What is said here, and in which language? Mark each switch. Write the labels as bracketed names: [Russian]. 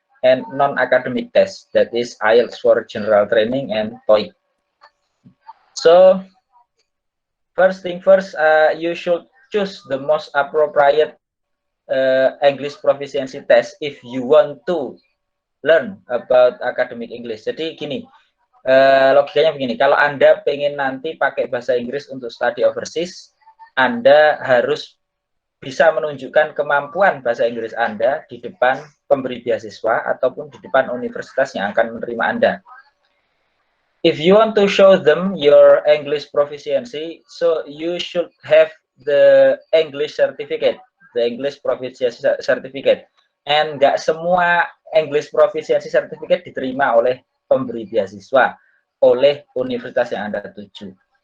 [English] and non-academic tests, that is IELTS for general training and TOEIC. So first thing first, you should choose the most appropriate English proficiency test if you want to learn about academic English. [Indonesian] Jadi gini, logikanya begini, kalau Anda pengen nanti pakai bahasa Inggris untuk [English] study overseas, [Indonesian] Anda harus bisa menunjukkan kemampuan bahasa Inggris Anda di depan pemberi beasiswa ataupun di depan universitas yang akan menerima Anda. [English] If you want to show them your English proficiency, so you should have the English certificate, the English proficiency certificate. [Indonesian] And nggak semua English proficiency certificate diterima oleh pemberi beasiswa, oleh universitas yang Anda tuju.